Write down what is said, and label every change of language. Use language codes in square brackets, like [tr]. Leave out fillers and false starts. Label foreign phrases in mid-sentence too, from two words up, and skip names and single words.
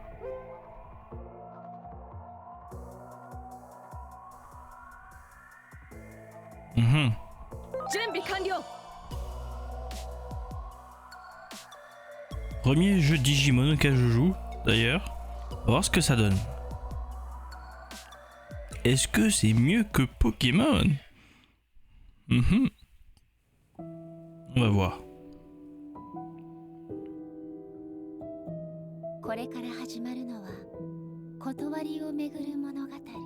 [fr] Premier jeu Digimon auquel je joue, d'ailleurs. On va voir ce que ça donne. Est-ce que c'est mieux que Pokémon? On va voir. [ja] これから始まるのは断りをめぐる物語。